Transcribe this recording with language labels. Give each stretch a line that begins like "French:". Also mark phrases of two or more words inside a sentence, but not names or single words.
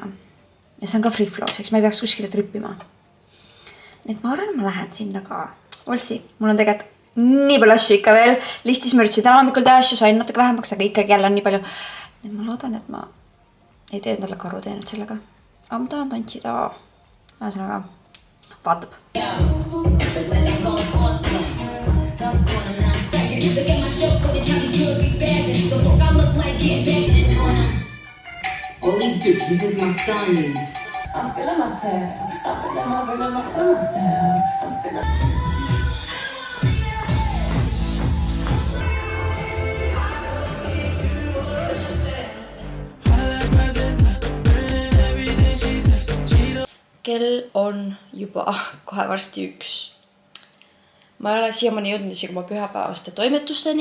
Estonian: Ja see on ka
English: free flow,
Estonian: seks ma ei peaks kuskile trippima. Nii et ma arvan, ma lähen sinna ka. Olsi, mul on tegelikult nii palju asju ikka veel. Listis ma üritasin täna hommikul teha asju, sain natuke vähemaks, aga ikkagi jälle on nii palju. Nii ma loodan, et ma ei tee endale karu teenet sellega. Aga ma tahan tantsida. Ühesõnaga, vaatab.
English: All these bitches, this is my sons. I'm feeling myself. I'm feeling myself. I'm feeling.
Estonian: Kell on juba kohe varsti 1. Ma ei ole siiamaani jõudnud isegi oma pühapäevaste toimetusteni.